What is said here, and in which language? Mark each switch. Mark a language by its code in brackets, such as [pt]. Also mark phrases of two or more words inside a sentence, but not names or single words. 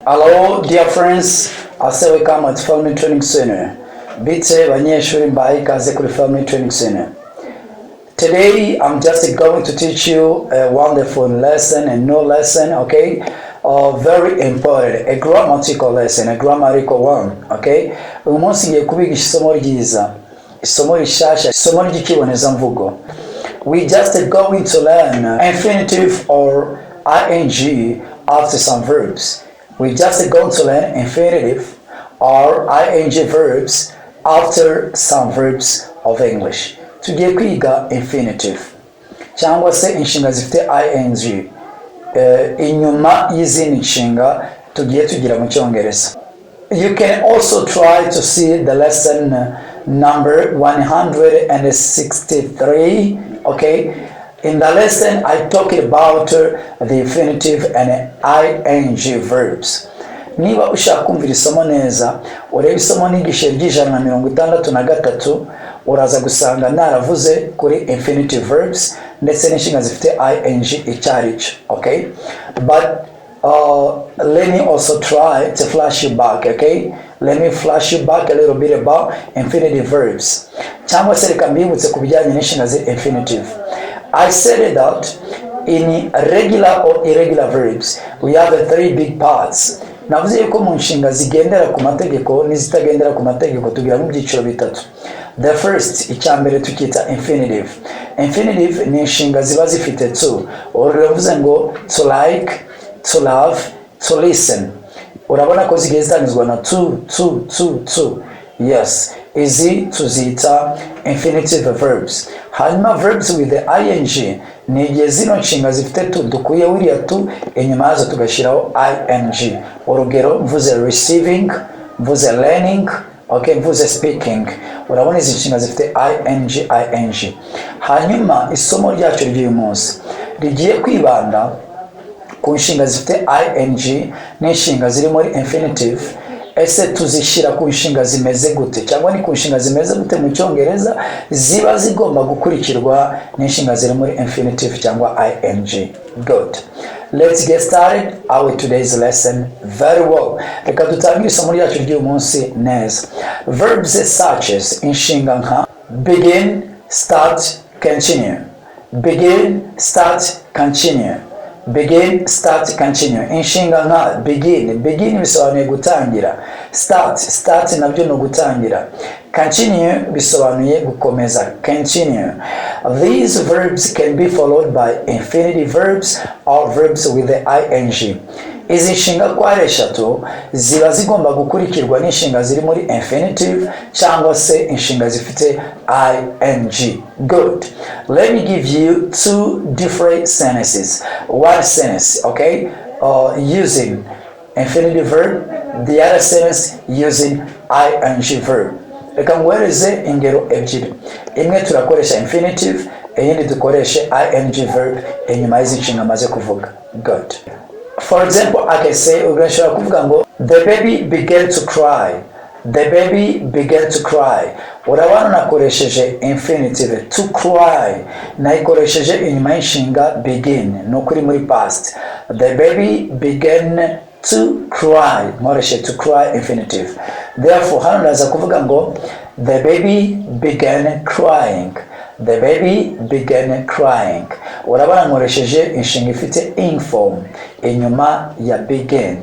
[en] Hello dear friends, I say welcome at Family Training Center. [rw] Bitse banyeshuri mbaye ikaze kuri Family Training Center. [en] Today I'm just going to teach you a wonderful lesson, a new lesson, okay? Very important, a grammatical lesson, a grammatical one, okay? [rw] Uyu munsi ngiye kubigisha isomo ryiza, isomo rishasha, isomo ry'ikibonezamvugo. [en] We just going to learn infinitive or ing after some verbs. We just going to learn infinitive or ing verbs after some verbs of English. [rw] Tugiye kwiga infinitive cyangwa se inshinga zifite ing inyuma y'izindi nshinga tugiye tugira mu Cyongereza. [en] You can also try to see the lesson number 163, okay? In the lesson, I talked about the infinitive and ing verbs. [rw] Niba ushaka kumvira isomo neza, urebe isomo nigishe ry'ijana uraza gusanga naravuze kuri [en] infinitive verbs [rw] ndetse n'inshinga zifite ing icyarico, [en] okay? But let me also try to flash you back, okay? Let me flash you back a little bit about infinitive verbs. [rw] Cyangwa se reka mbibutse ku bijyanye n'inshinga zi infinitive. [en] I said that in regular or irregular verbs, we have three big parts. [rw] Navuze yuko mu nshinga zigendera ku mategeko n'izitagendera ku mategeko tugira mu byiciro bitatu. [en] The first, [rw] icyambere tukita infinitive. Infinitive ni inshinga ziba zifite to. Urugero mvuze ngo [en] to like, to love, to listen. [rw] Urabona ko zigiye zitangizwa na to. Yes, izi tuzita [en] infinitive verbs. [rw] Hanyuma [en] verbs with the ing [rw] ni igihe zino nshinga zifite to dukuye wiriya to inyuma yazo tugashyiraho ing. Urugero mvuze receiving, mvuze learning, okay, mvuze speaking. Urabona izi nshinga zifite ing. Hanyuma isomo ryacu ry'uyu munsi rigiye kwibanda ku nshinga zifite ing n'inshinga ziri muri infinitive. Ese tuzishyira ku nshinga zimeze gute, cyangwa ni ku nshinga zimeze gute mu Cyongereza ziba zigomba gukurikirwa n'inshinga ziri muri infinitive cyangwa ing. [en] Good. Let's get started our today's lesson very well. [rw] Reka dutangire isomo ryacu ry'uyu munsi neza. [en] Verbs such as [rw] inshinga nka [en] begin, start, continue. Begin, start, continue. Begin, start, continue. [rw] Inshinga nka begin bisobanuye gutangira. Start nabyo no gutangira. Continue bisobanuye gukomeza. [en] Continue. These verbs can be followed by infinitive verbs or verbs with the ing. [rw] Izi nshinga kwa ari eshatu ziba zigomba gukurikirwa n'inshinga ziri muri infinitive cyangwa se inshinga zifite ing. [en] Good. Let me give you two different sentences. One sentence, okay, using infinitive verb, the other sentence using ing verb. [rw] Reka ngwereze ingero ebyiri. Imwe turakoresha infinitive, iyindi dukoreshe [en] ing verb [rw] inyuma y'izi nshinga maze kuvuga. [en] Good. For example, I can say, [rw] ugashobora kuvuga ngo [en] the baby began to cry. The baby began to cry. [rw] Urabona nakoresheje infinitive [en] to cry. [rw] Nayikoresheje inyuma y'inshinga begin. Nukuri muri past. [en] The baby began to cry. [rw] Nkoreshe [en] to cry [rw] infinitive. [en] Therefore, [rw] hano ndaza kuvuga ngo [en] the baby began crying. The baby began crying. [rw] Urabona nkoresheje inshinga ifite [en] ing form [rw] inyuma ya begin.